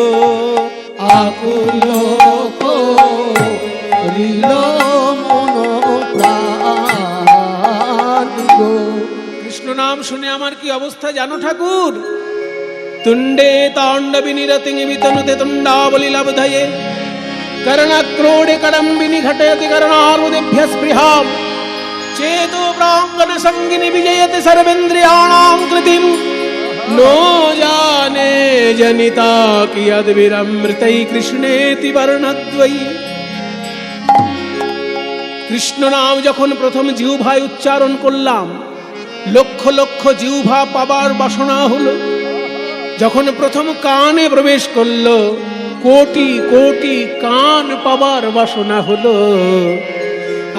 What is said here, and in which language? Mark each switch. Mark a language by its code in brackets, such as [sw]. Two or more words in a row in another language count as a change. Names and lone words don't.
[bn] আকুল করিল মন প্রাণ গো, কৃষ্ণ নাম শুনে আমার কি অবস্থা জানো ঠাকুর? [sa] তুণ্ডে তাণ্ডবি নিরতি বিতনুতে তুণ্ডাবলি লব্ধয়ে कर्णक्रोडे कडम्बिनी घटयति कर्णार्बुदेभ्यः स्पृहां चेतो प्राङ्गण संगिनी विजयति सर्वेन्द्रियाणां कृतिं नो जाने जनिता कियद्भिरमृतै कृष्णेति वर्णद्वयी। [bn] কৃষ্ণ নাম যখন প্রথম জিহ্বায় উচ্চারণ করলাম, লক্ষ লক্ষ জিহ্বা পাবার বাসনা হলো। যখন প্রথম কানে প্রবেশ করলো, কোটি কোটি কান পাবার বাসনা হলো।